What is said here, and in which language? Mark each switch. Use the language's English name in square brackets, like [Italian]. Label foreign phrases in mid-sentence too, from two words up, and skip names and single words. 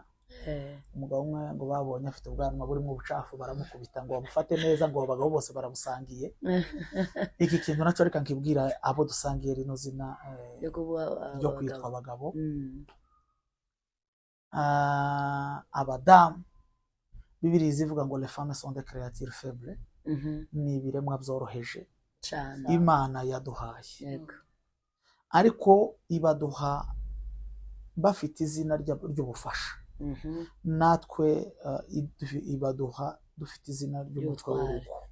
[Kinyarwanda] Umugabo umwe ngo babonye afite ubwanwa burimo ubucafu, baramukubita ngo bamufate neza, ngo abagabo bose barabusangiye. Iki kintu nacyo reka nkibwira abo dusangiye rino zina ryo kwitwa abagabo. Abadamu, Bibiliya zivuga ngo [French] les femmes sont des créatures faibles, [Kinyarwanda] ni ibiremwa byoroheje Imana yaduhaye, ariko ibaduha bafite izina ry'ubufasha. Natwe ibaduha dufite izina ry'umutwe w'urugo.